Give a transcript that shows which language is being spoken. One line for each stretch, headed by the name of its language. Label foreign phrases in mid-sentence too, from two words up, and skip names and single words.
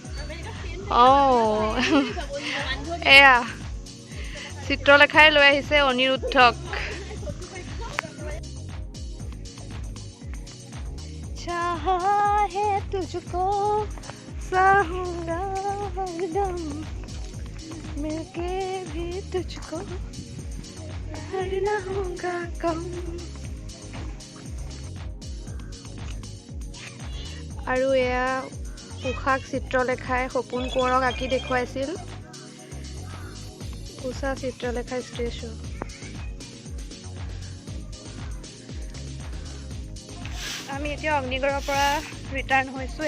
Assamese: এয়া চিত্ৰলেখাই লৈ আহিছে অনিৰুদ্ধক।
Hindi: চাহা হে তুঝকো চাহूंगा हरदम मिलके भी तुझको हरना होगा कम।
Assamese: আৰু এয়া উষাক চিত্ৰলেখাই সপোন কোঁৱৰক আঁকি দেখুৱাইছিল। উষা চিত্ৰলেখাৰ ষ্টেচু। আমি এতিয়া অগ্নিগড়ৰ পৰা ৰিটাৰ্ণ হৈছোঁ।